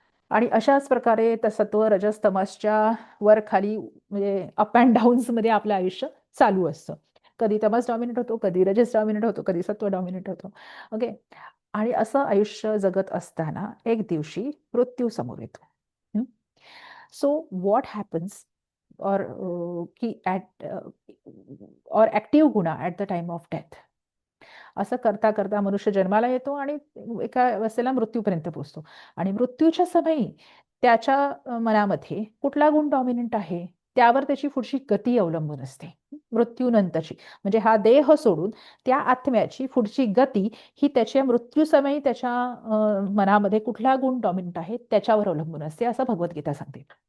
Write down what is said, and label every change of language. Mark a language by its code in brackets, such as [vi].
[mr] आणि अशाच प्रकारे सत्व रजस तमसच्या वर खाली म्हणजे [en] up and downs [mr] मध्ये आपलं आयुष्य चालू असतं. कधी तमस डॉमिनेट होतो, कधी रजस डॉमिनेट होतो, कधी सत्व डॉमिनेट होतो. ओके. आणि असं आयुष्य जगत असताना एक दिवशी मृत्यू समोर येतो. [en] So what happens, और की at और ॲक्टिव्ह गुणा at the time of death. [mr] असं करता करता मनुष्य जन्माला येतो आणि एका अवस्थेला मृत्यूपर्यंत पोहोचतो. आणि मृत्यूच्या समयी त्याच्या मनामध्ये कुठला गुण डॉमिनंट आहे त्यावर त्याची पुढची गती अवलंबून असते. मृत्यूनंतरची म्हणजे हा देह सोडून त्या आत्म्याची पुढची गती ही त्याच्या मृत्यूसमयी त्याच्या मनामध्ये कुठला गुण डॉमिनंट आहे त्याच्यावर अवलंबून असते, असं भगवद्गीता सांगते.